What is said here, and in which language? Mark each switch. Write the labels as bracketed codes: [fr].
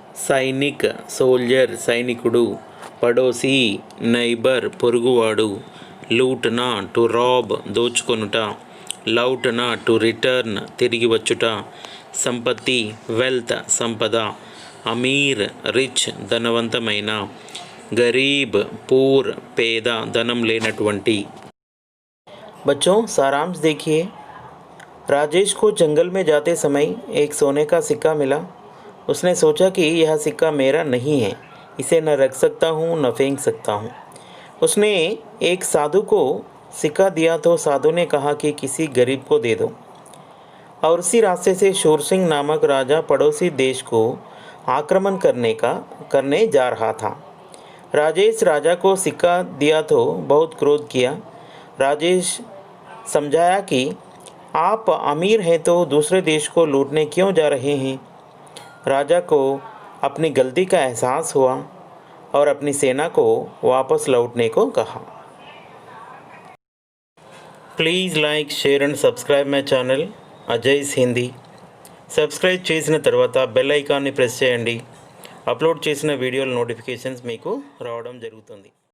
[te] Sainik, soldier, సైనికుడు, పడోసి, neighbour, పొరుగువాడు, లూట్నా, to Rob, దోచుకొనుట, లౌట్నా, to return, తిరిగి వచ్చుట, సంపత్తి, వెల్త్, సంపద, అమీర్, రిచ్, ధనవంతమైన, గరీబ్, పూర్, పేద, ధనం లేనటువంటి. [hi] बच्चों, सारांश देखिए. राजेश को जंगल में जाते समय एक सोने का सिक्का मिला. उसने सोचा कि यह सिक्का मेरा नहीं है, इसे न रख सकता हूँ न फेंक सकता हूँ. उसने एक साधु को सिक्का दिया तो साधु ने कहा कि किसी गरीब को दे दो. और उसी रास्ते से शूर सिंह नामक राजा पड़ोसी देश को आक्रमण करने जा रहा था. राजेश राजा को सिक्का दिया तो बहुत क्रोध किया. राजेश समझाया कि आप अमीर हैं तो दूसरे देश को लूटने क्यों जा रहे हैं. राजा को अपनी गलती का एहसास हुआ और अपनी सेना को वापस लौटने को कहा. [en] Please like, share and subscribe my channel Ajay's Hindi. [te] Subscribe చేసిన తర్వాత బెల్ ఐకాన్ని ప్రెస్ చేయండి. అప్లోడ్ చేసిన వీడియోల నోటిఫికేషన్స్ మీకు రావడం జరుగుతుంది.